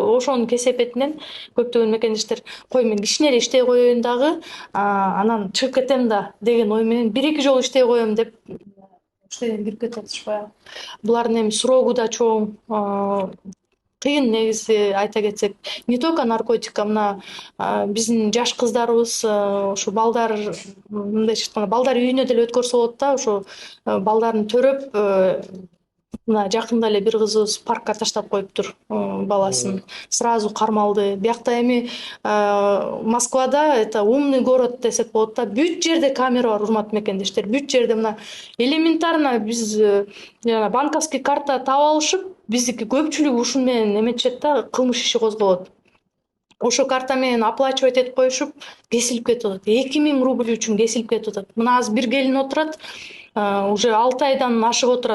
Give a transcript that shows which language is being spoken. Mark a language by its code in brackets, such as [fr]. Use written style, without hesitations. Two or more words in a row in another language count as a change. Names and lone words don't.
[ky] Ошонун кесепетинен көптөгөн мекендештер кой мен кичине эле иштей коеюн дагы, анан чыгып кетем да деген ой менен 1-2 жолу иштей коем деп иштеден кирип кетип атышпайбы. Булардын эми срогу да чоң. Кыйын негизи айта кетсек, [ru] не только наркотика, [ky] мына биздин жаш кыздарыбыз ушу балдар мындайча айтканда балдар үйүнө деле өткөрсө болот да. Ошо балдарын төрөп мына жакында эле бир кызыбыз паркка таштап коюптур баласын. Сразу кармалды. Биякта эми Москвада [ru] это умный город [ky] десек болот да. Бүт жерде камера бар, урматтуу мекендештер. Бүт жерде мына элементарно биз жана [ru] банковский карта [ky] таап алышып, биздики көпчүлүгү ушун менен эметишет да, кылмыш иши козголот. Ошо карта менен оплачивать этип коюшуп, кесилип кетип атат. 2000 рубль үчүн кесилип кетип атат. Мына азыр бир келин отурат, уже 6 айдан ашык отурат.